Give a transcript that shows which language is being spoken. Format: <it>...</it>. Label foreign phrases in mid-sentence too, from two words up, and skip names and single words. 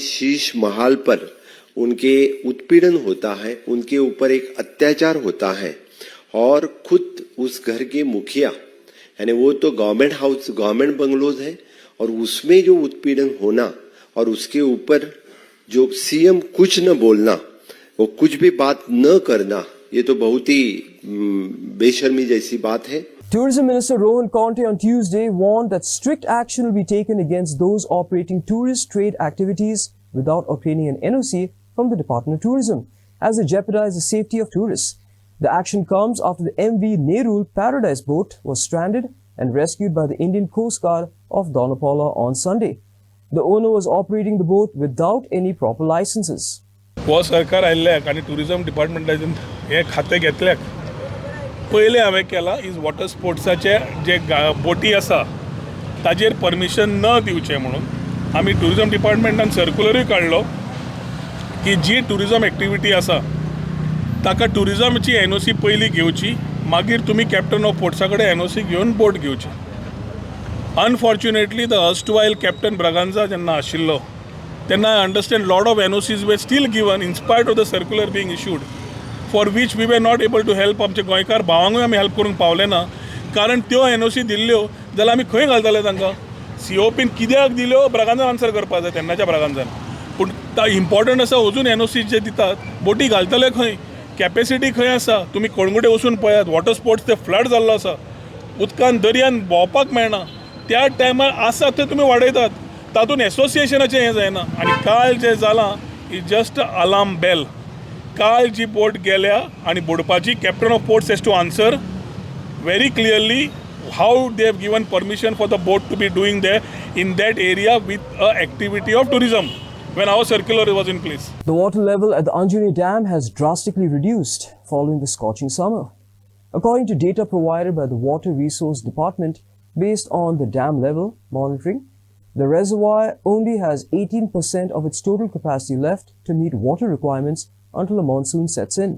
<hi>शीश महल पर उनके उत्पीड़न होता है, उनके ऊपर एक अत्याचार होता है और खुद उस घर के मुखिया यानी वो तो</hi> <en>government house government bungalows</en> <hi>है और उसमें जो उत्पीड़न होना और उसके ऊपर जो सीएम कुछ न बोलना, वो कुछ भी बात न करना, ये तो बहुत ही बेशर्मी जैसी बात है।</hi> <en>Tourism Minister Rohan Conte on Tuesday warned that strict action will be taken against those operating tourist trade activities without obtaining an NOC from the Department of Tourism, as they jeopardize the safety of tourists. The action comes after the MV Nerul Paradise boat was stranded and rescued by the Indian Coast Guard of Donapala on Sunday. The owner was operating the boat without any proper licenses.</en> <kok>हो सरकार आयिल्ल्याक आनी टुरिजम डिपार्टमेंटान हे खातें घेतल्याक पयलें हांवें केलां इज वॉटर स्पोर्ट्साचे जे बोटी आसा ताजेर परमिशन न दिवचें म्हणून आमी टुरिजम डिपार्टमेंटान सर्क्युलरूय काडलो की जी</kok> <en>tourism activity</en> <kok>आसा ताका टुरिजमची NOC पयलीं घेवची, मागीर तुमी कॅप्टन ऑफ पोर्ट्सा कडेन NOC घेवन बोट घेवची.</kok> <en>Unfortunately the erstwhile Captain Braganza</en> <kok>जेन्ना आशिल्लो तेन्ना</kok> <en>I understand lot of NOCs were still given in spite of the circular being issued, for which we were not able to help.</en> <kok>आमचे गोंयकार भावांकूय आमी हेल्प करूंक पावले ना, कारण त्यो NOC दिल्ल्यो जाल्यार आमी खंय घालताले तांकां. COPन कित्याक दिल्यो ब्रागांझान आन्सर करपाक जाय, तेन्नाच्या ब्रागांझान. पूण इम्पॉर्टंट आसा अजून NOC जे दितात, बोटी घालतले खंय, कॅपेसिटी खंय आसा. तुमी कळंगुटे वचून पळयात,</kok> <en>water sports</en> <kok>ते फ्लड जाल्लो आसा, उदकान दर्यान भोंवपाक मेळना. त्या टायमार आसा थंय तुमी वाडयतात, तातूंत एसोसिएशनाचें हें जायना. आनी काल जें जालां</kok> <en>is just alarm bell.</en> <kok>काल जी बोट गेल्या आनी बुडपाची,</kok> <en>Captain of Ports has to answer very clearly how they have given permission for the boat to be doing there in that area with a activity of tourism when our circular was in place. The water level at the Anjuni Dam has drastically reduced following the scorching summer. According to data provided by the Water Resource Department based on the dam level monitoring, the reservoir only has 18% of its total capacity left to meet water requirements until the monsoon sets in.</en>